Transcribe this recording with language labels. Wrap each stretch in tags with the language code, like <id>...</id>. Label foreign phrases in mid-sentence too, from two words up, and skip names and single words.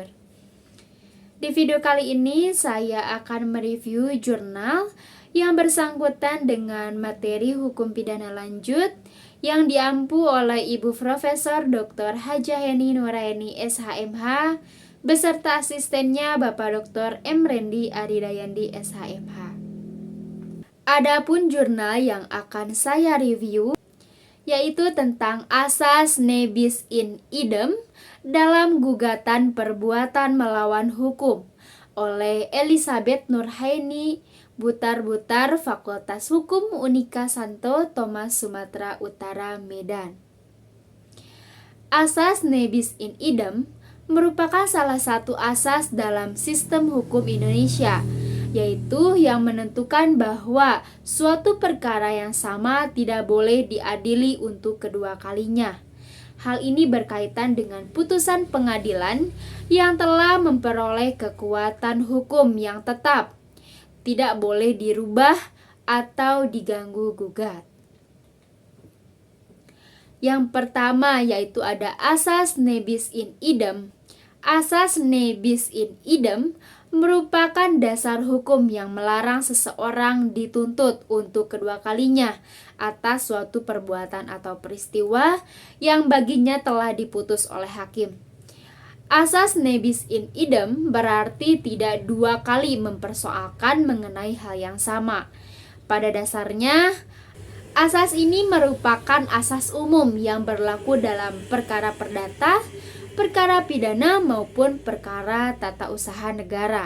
<id>Di video kali ini saya akan mereview jurnal yang bersangkutan dengan materi hukum pidana lanjut yang diampu oleh Ibu Profesor Dr. Hajah Heni Nuraini SHMH beserta asistennya Bapak Dr. M. Rendi Aridayandi SHMH. Adapun jurnal yang akan saya review yaitu tentang asas</id> <la>ne bis in idem</la> <id>dalam gugatan perbuatan melawan hukum oleh Elizabeth Nurhaini Butar-Butar, Fakultas Hukum Unika Santo Thomas, Sumatera Utara, Medan. Asas</id> <la>ne bis in idem</la> <id>merupakan salah satu asas dalam sistem hukum Indonesia, yaitu yang menentukan bahwa suatu perkara yang sama tidak boleh diadili untuk kedua kalinya. Hal ini berkaitan dengan putusan pengadilan yang telah memperoleh kekuatan hukum yang tetap, tidak boleh dirubah atau diganggu gugat. Yang pertama yaitu ada asas</id> <la>ne bis in idem.</la> <id>Asas</id> <la>ne bis in idem</la> <id>merupakan dasar hukum yang melarang seseorang dituntut untuk kedua kalinya atas suatu perbuatan atau peristiwa yang baginya telah diputus oleh hakim. Asas</id> <la>ne bis in idem</la> <id>berarti tidak dua kali mempersoalkan mengenai hal yang sama. Pada dasarnya, asas ini merupakan asas umum yang berlaku dalam perkara perdata, perkara pidana maupun perkara tata usaha negara.</id>